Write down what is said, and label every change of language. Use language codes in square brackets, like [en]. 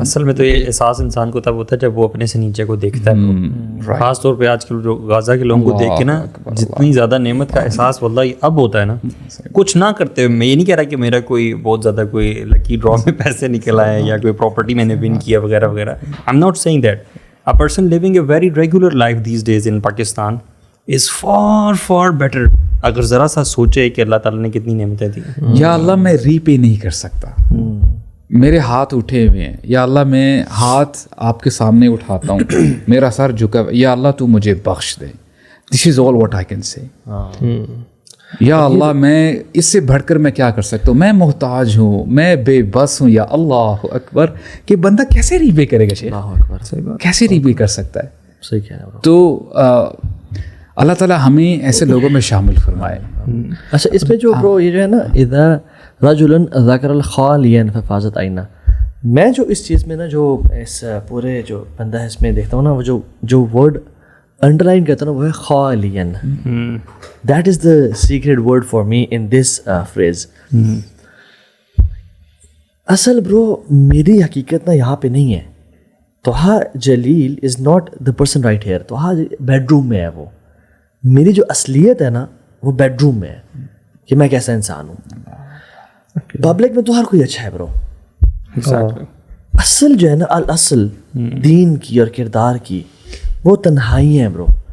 [ur] اصل میں تو یہ احساس انسان کو تب ہوتا ہے جب وہ اپنے سے نیچے کو دیکھتا ہے. خاص طور پہ آج کل جو غازہ کے لوگوں کو دیکھ کے نا جتنی زیادہ نعمت کا احساس واللہ اب ہوتا ہے نا, کچھ نہ کرتے ہوئے. میں یہ نہیں کہہ رہا کہ میرا کوئی بہت زیادہ کوئی لکی ڈرا میں پیسے نکل آئے یا کوئی پراپرٹی میں نے ون کیا وغیرہ وغیرہ. [en] I am not saying that. A person living a very regular life these days in Pakistan is far better. [ur] اگر ذرا سا سوچے کہ اللہ تعالیٰ نے کتنی نعمتیں دی. یا اللہ میں ری پے نہیں کر سکتا, میرے ہاتھ اٹھے ہوئے ہیں, یا اللہ میں ہاتھ آپ کے سامنے اٹھاتا ہوں, میرا سر جھکا, یا اللہ تو مجھے بخش دے. [en] This is all what I can say. [ur] یا اللہ میں اس سے بڑھ کر میں کیا کر سکتا ہوں, میں محتاج ہوں, میں بے بس ہوں. یا اللہ اکبر. کہ بندہ کیسے ری پے کرے گا شیخ, کیسے ری پے کر سکتا ہے. صحیح کہہ رہے ہو. تو اللہ تعالیٰ ہمیں ایسے لوگوں میں شامل فرمائے. اچھا اس پہ جو برو یہ جو ہے نا, [ar] اذا رجل ذکر الخالیا ففاضت عینہ, [ur] میں جو اس چیز میں نا جو اس پورے جو بندہ ہے اس میں دیکھتا ہوں نا, وہ جو ورڈ انڈر لائن کرتا ہوں نا وہ ہے خالین. [en] That is the secret word for me in this phrase. [ur] اصل برو میری حقیقت نا یہاں پہ نہیں ہے. طہا جلیل [en] Is not the person right here. [ur] طہا bed room میں ہے, وہ میری جو اصلیت ہے نا وہ بیڈ روم میں ہے. کہ میں کیسا انسان ہوں. پبلک میں تو ہر کوئی اچھا ہے برو. اصل جو ہے نا الاصل دین کی اور کردار کی وہ تنہائی ہیں برو.